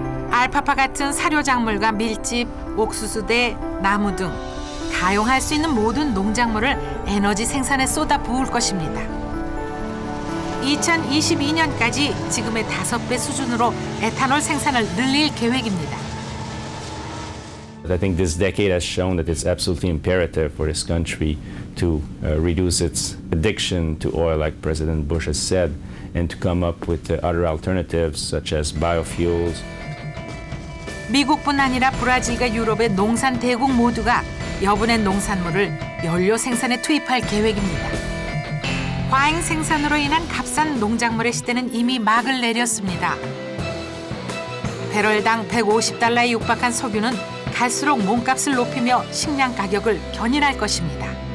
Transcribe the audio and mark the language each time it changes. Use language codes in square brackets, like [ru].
[ko] 알파파 같은 사료 작물과 밀집, 옥수수대, 나무 등 다용할 수 있는 모든 농작물을 에너지 생산에 쏟아 부을 것입니다. 2022년까지 지금의 5배 수준으로 에탄올 생산을 늘릴 계획입니다. [en] I think this decade has shown that it's absolutely imperative for this country to reduce its addiction to oil, like President Bush has said, and to come up with other alternatives such as biofuels. [ko] 미국뿐 아니라 브라질과 유럽의 농산 대국 모두가 여분의 농산물을 연료 생산에 투입할 계획입니다. 과잉 생산으로 인한 값싼 농작물의 시대는 이미 막을 내렸습니다. 배럴당 150달러에 육박한 석유는 갈수록 몸값을 높이며 식량 가격을 견인할 것입니다.